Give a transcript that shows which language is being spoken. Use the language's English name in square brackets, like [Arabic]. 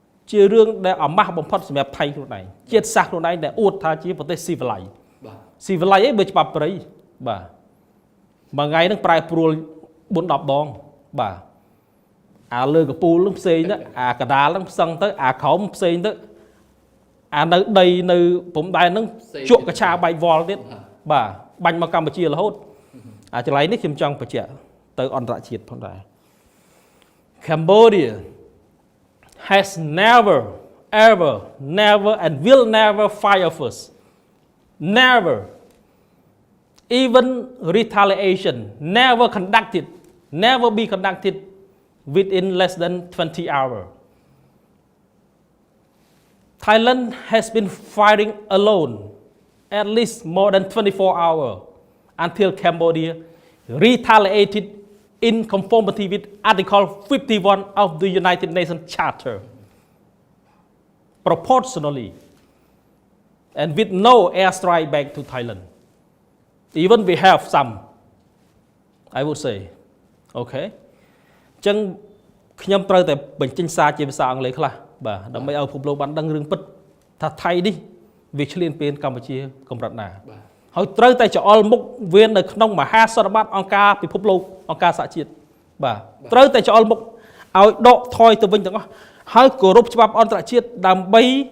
[Khmer] ជារឿងដែលអាម៉ាស់បំផុតសម្រាប់ថៃខ្លួនឯងជាតិសាសន៍ខ្លួនឯងដែលអួតថាជាប្រទេសស៊ីវិល័យស៊ីវិល័យអីបើច្បាប់ព្រៃបាទមួយថ្ងៃហ្នឹងប្រែប្រួល 4-10 ដងបាទអាលើកពូលហ្នឹងផ្សេងទៅអាកដាលហ្នឹងផ្សឹងទៅអាក្រោមផ្សេងទៅអានៅដីនៅព្រំដែនហ្នឹងជក់កឆាបែកវល់ទៀតបាទបាញ់មកកម្ពុជារហូតអាចន្លែងនេះខ្ញុំចង់បញ្ជាក់ទៅអន្តរជាតិផងដែរ Cambodia [English] has never, ever, never, and will never fire first. Never. Even retaliation, never conducted, never be conducted within less than 20 hours. Thailand has been fighting alone at least more than 24 hours until Cambodia retaliated in conformity with Article 51 of the United Nations Charter, proportionally, and with no airstrike back to Thailand. Even we have some, I would say, okay. [Khmer] ចឹងខ្ញុំត្រូវតែបញ្ចេញសារជាភាសាអង់គ្លេសខ្លះបាទដើម្បីឲ្យពិភពលោកបានដឹងរឿងពិតថាថៃនេះវាឆ្លៀនពៀនកម្ពុជាកម្រិតណាហើយត្រូវតែច្អល់មុខវានៅក្នុងមហាសន្និបាតអង្គការពិភពលោកអង្គការសហជាតិបាទត្រូវតែច្អល់មុខឲ្យដកថយទៅវិញទាំងអស់ហើយគោរពច្បាប់អន្តរជាតិដើម្បី